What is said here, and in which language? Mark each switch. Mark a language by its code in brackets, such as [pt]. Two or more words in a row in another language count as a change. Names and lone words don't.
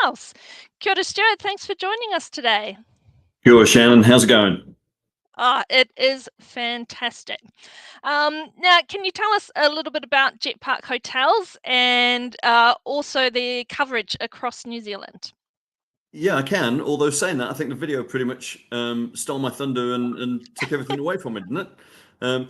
[mi] Kia ora, Stuart, [en] thanks for joining us today. [mi] Kia ora, [en] Shannon. How's it going? It is fantastic. Now, can you tell us a little bit about 𝗄𝗶𝗹𝗹 hotels and also their coverage across New Zealand? Yeah, I can. Although saying that, I think the video pretty much stole my thunder and took everything away from it, didn't it?